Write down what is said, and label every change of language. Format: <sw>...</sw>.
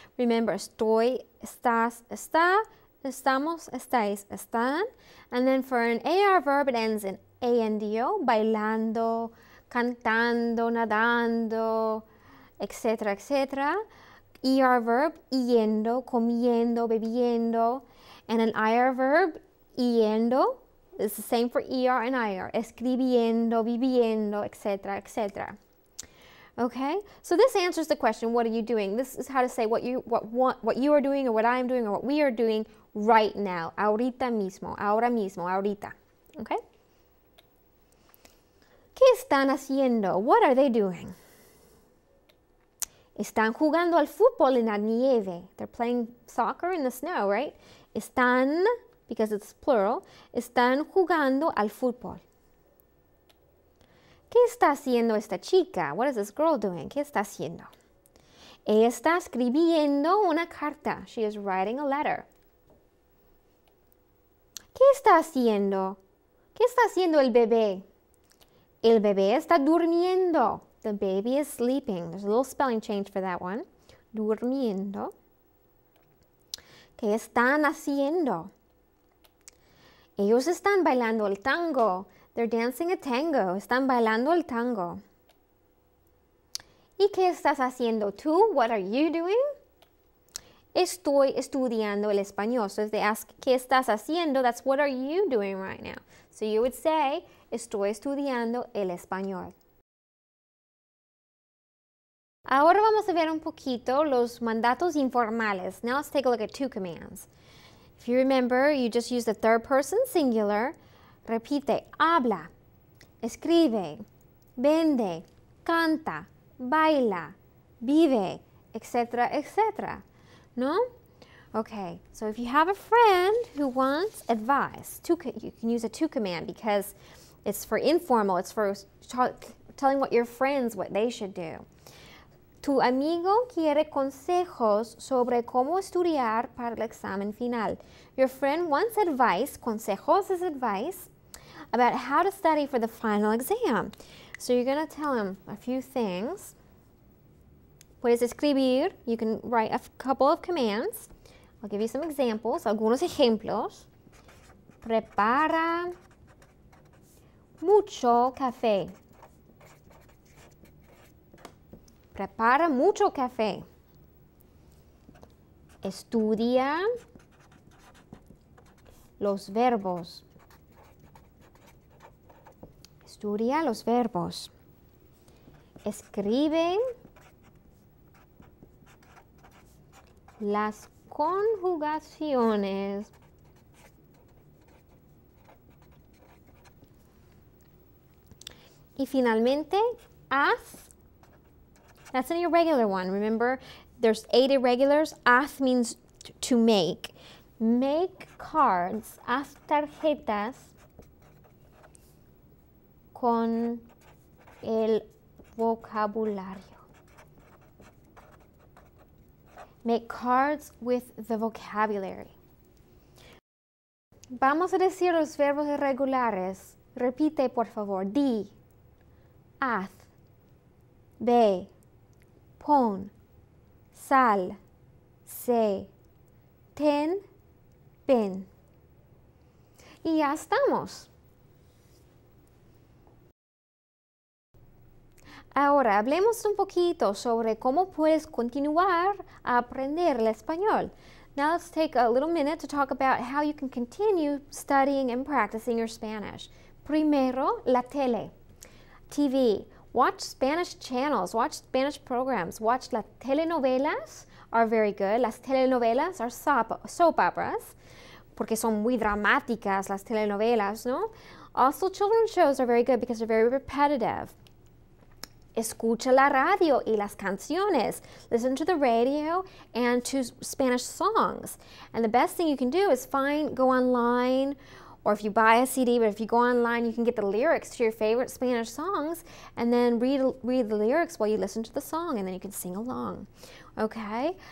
<en>Remember,</en> <es>estoy, estás, está, estamos, estáis, están.</es> <en>And then for an AR verb, it ends in ANDO, bailando, cantando, nadando, etc., etc. ER verb, yendo, comiendo, bebiendo. And an IR verb, yendo, is the same for ER and IR.</en> <es>Escribiendo, viviendo, etc., etc.</es> <en>Okay, so this answers the question, what are you doing? This is how to say what you are doing or what I'm doing or what we are doing right now.</en> <es>Ahorita mismo, ahora mismo, ahorita. Okay? ¿Qué están haciendo?</es> <en>What are they doing?</en> <es>Están jugando al fútbol en la nieve.</es> <en>They're playing soccer in the snow, right?</en> <es>Están,</es> <en>because it's plural,</en> <es>están jugando al fútbol. ¿Qué está haciendo esta chica?</es> <en>What is this girl doing?</en> <es>¿Qué está haciendo? Ella está escribiendo una carta.</es> <en>She is writing a letter.</en> <es>¿Qué está haciendo? ¿Qué está haciendo el bebé? El bebé está durmiendo.</es> <en>The baby is sleeping. There's a little spelling change for that one.</en> <es>Durmiendo. ¿Qué están haciendo? Ellos están bailando el tango.</es> <en>They're dancing a tango.</en> <es>Están bailando el tango. ¿Y qué estás haciendo tú?</es> <en>What are you doing?</en> <es>Estoy estudiando el español.</es> <en>So if they ask,</en> <es>¿qué estás haciendo?</es> <en>That's what are you doing right now? So you would say,</en> <es>estoy estudiando el español. Ahora vamos a ver un poquito los mandatos informales.</es> <en>Now let's take a look at two commands. If you remember, you just use the third person singular.</en> <es>Repite, habla, escribe, vende, canta, baila, vive, etc., etc.</es> <en>No? Okay, so if you have a friend who wants advice, you can use a to command because it's for informal, it's for telling what your friends, what they should do.</en> <es>Tu amigo quiere consejos sobre cómo estudiar para el examen final.</es> <en>Your friend wants advice, consejos is advice, about how to study for the final exam. So you're going to tell him a few things.</en> <es>Puedes escribir,</es> <en>you can write a couple of commands. I'll give you some examples,</en> <es>algunos ejemplos. Prepara mucho café. Prepara mucho café. Estudia los verbos. Estudia los verbos. Escribe las conjugaciones. Y finalmente, haz.</es> <en>That's an irregular one. Remember, there's 8 irregulars. Haz means to make. Make cards.</en> <es>Haz tarjetas con el vocabulario.</es> <en>Make cards with the vocabulary.</en> <es>Vamos a decir los verbos irregulares. Repite, por favor. Di, haz, ve, pon, sal, sé, ten, ven. Y ya estamos. Ahora, hablemos un poquito sobre cómo puedes continuar a aprender el español.</es> <en>Now let's take a little minute to talk about how you can continue studying and practicing your Spanish. Primero, la tele, TV. Watch Spanish channels, watch Spanish programs, watch las telenovelas are very good.</en> <es>Las telenovelas</es> <en>are soap operas,</en> <es>porque son muy dramáticas las telenovelas, ¿no?</es> <en>Also, children's shows are very good because they're very repetitive.</en> <es>Escucha la radio y las canciones.</es> <en>Listen to the radio and to Spanish songs. And the best thing you can do is go online, or if you buy a CD, but if you go online, you can get the lyrics to your favorite Spanish songs and then read the lyrics while you listen to the song, and then you can sing along. Okay?</en>